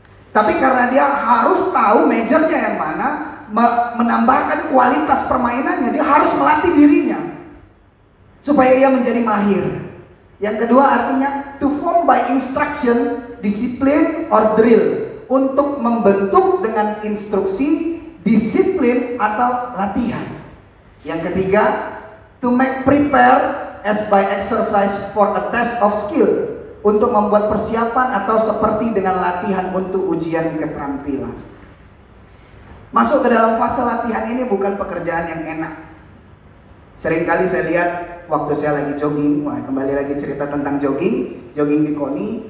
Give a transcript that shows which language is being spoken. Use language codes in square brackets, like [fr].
[id] Tapi karena dia harus tahu majornya yang mana, menambahkan kualitas permainannya, dia harus melatih dirinya supaya ia menjadi mahir. Yang kedua artinya [en] to form by instruction, discipline, or drill. [id] Untuk membentuk dengan instruksi, disiplin, atau latihan. Yang ketiga, [en] to make prepare as by exercise for a test of skill. [id] Untuk membuat persiapan atau seperti dengan latihan untuk ujian keterampilan. Masuk ke dalam fase latihan ini bukan pekerjaan yang enak. Seringkali saya lihat waktu saya lagi jogging, kembali lagi cerita tentang jogging di KONI.